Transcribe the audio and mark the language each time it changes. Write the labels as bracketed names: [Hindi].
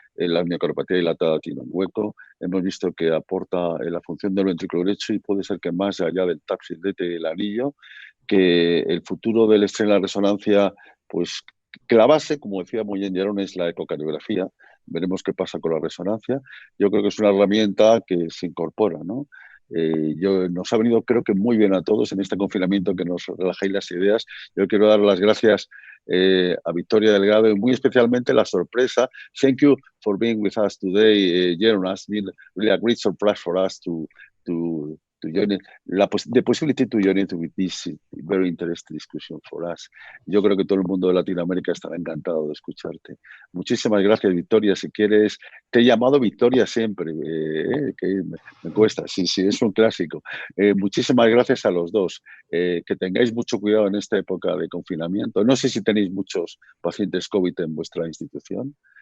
[Spanish] En la miocardiopatía dilatada tiene un hueco. Hemos visto que aporta en la función del ventrículo derecho y puede ser que más allá del TAP silete y el anillo, que el futuro del estrés en la resonancia, pues que la base, como decía muy bien Jerón, es la ecocardiografía. Veremos qué pasa con la resonancia. Yo creo que es una herramienta que se incorpora, ¿no? Nos ha venido, creo que muy bien a todos en este confinamiento, que nos relajáis las ideas. Yo quiero dar las gracias a Victoria Delgado y muy especialmente la sorpresa. [English] Thank you for being with us today, Jeroen. It's been really a great surprise for us to join it, the possibility to join it with this very interesting discussion for us. [Spanish] Yo creo que todo el mundo de Latinoamérica estará encantado de escucharte. Muchísimas gracias, Victoria. Si quieres, te he llamado Victoria siempre, que me cuesta. Sí, es un clásico. Muchísimas gracias a los dos. Que tengáis mucho cuidado en esta época de confinamiento. No sé si tenéis muchos pacientes COVID en vuestra institución.